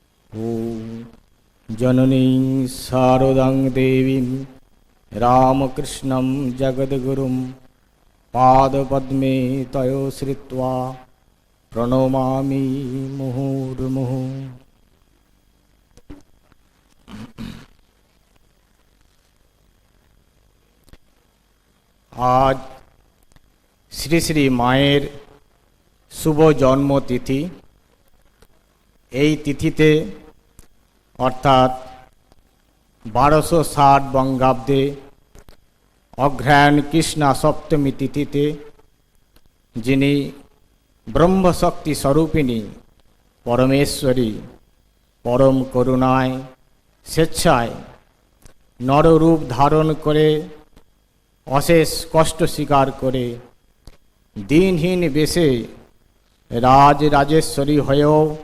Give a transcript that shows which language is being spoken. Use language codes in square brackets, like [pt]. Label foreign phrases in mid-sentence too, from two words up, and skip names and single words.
[sa] ॐ जननीं शारदां देवीं रामकृष्णं जगद्गुरुं पादपद्मे तयो श्रित्वा प्रणमामि मुहुर्मुहुः। [bn] আজ শ্রী শ্রী মায়ের শুভ জন্মতিথি। এই তিথিতে অর্থাৎ 1260 বঙ্গাব্দে অগ্রহায়ণ কৃষ্ণা সপ্তমী তিথিতে যিনি ব্রহ্মশক্তি স্বরূপিণী পরমেশ্বরী পরম করুণায় স্বেচ্ছায় নররূপ ধারণ করে অশেষ কষ্ট স্বীকার করে দিনহীন বেশে রাজরাজেশ্বরী হয়েও